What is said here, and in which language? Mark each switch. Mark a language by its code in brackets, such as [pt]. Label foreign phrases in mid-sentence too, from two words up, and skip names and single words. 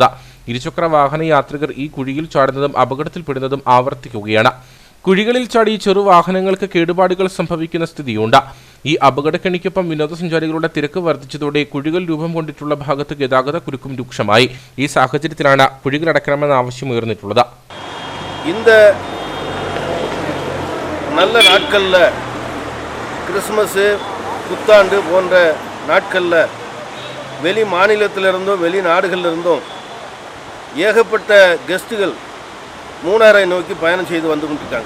[ml] ഇരുചക്ര വാഹന യാത്രികർ ഈ കുഴിയിൽ ചാടുന്നതും അപകടത്തിൽപ്പെടുന്നതും ആവർത്തിക്കുകയാണ്. കുഴികളിൽ ചാടി ചെറുവാഹനങ്ങൾക്ക് കേടുപാടുകൾ സംഭവിക്കുന്ന സ്ഥിതിയുണ്ട്. ഈ അപകടക്കെണിക്കൊപ്പം വിനോദസഞ്ചാരികളുടെ തിരക്ക് വർദ്ധിച്ചതോടെ കുഴികൾ രൂപം കൊണ്ടിട്ടുള്ള ഭാഗത്ത് ഗതാഗത കുരുക്കും രൂക്ഷമായി. ഈ സാഹചര്യത്തിലാണ് കുഴികളടക്കണമെന്ന ആവശ്യം ഉയർന്നിട്ടുള്ളത്. [ta] நல்ல நாட்களில் கிறிஸ்மஸு, புத்தாண்டு போன்ற நாட்களில் வெளி மாநிலத்திலிருந்தும் வெளிநாடுகளிலிருந்தும் ஏகப்பட்ட கெஸ்ட்டுகள் மூணாரை நோக்கி பயணம் செய்து வந்து கொண்டிருக்காங்க.